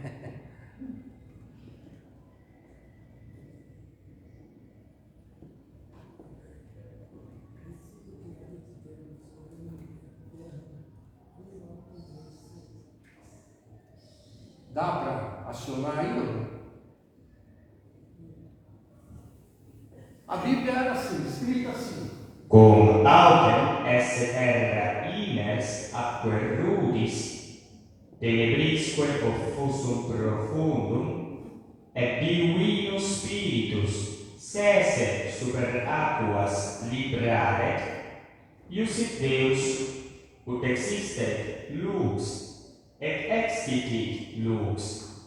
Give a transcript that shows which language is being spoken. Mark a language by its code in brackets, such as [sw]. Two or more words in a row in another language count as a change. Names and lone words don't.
[pt] Dá para acionar aí ou não? A Bíblia era assim, escrita assim. [la] Cum autem esse terra ines atque rudis, tenebrisque offusum profundum, et divinus spiritus sese super aquas libraret, iusit Deus, ut existet lux, et excitit lux.